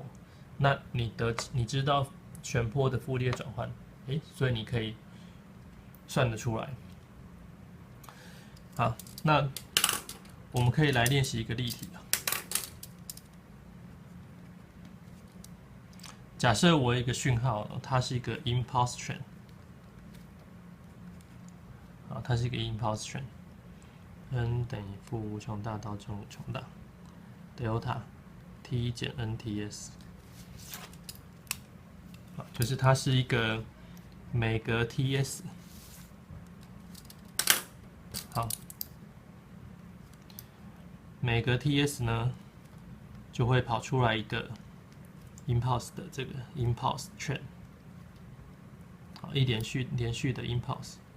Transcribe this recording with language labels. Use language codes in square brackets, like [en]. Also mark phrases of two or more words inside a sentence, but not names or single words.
[zh] 那你知道旋波的傅立葉轉換，所以你可以算得出來。好，那我們可以來練習一個例題了。假設我有一個訊號，它是一個 [en] impulse train， [zh] 啊，它是一個 [en] impulse train， [zh] n 等於負無窮大到正無窮大。 [en] delta t [zh] 減 nts， 就是它是一個每格 TS。好，每格 TS 呢就會跑出來一個 impulse 的這個 [en] impulse train， [zh] 好，一連續的 impulse。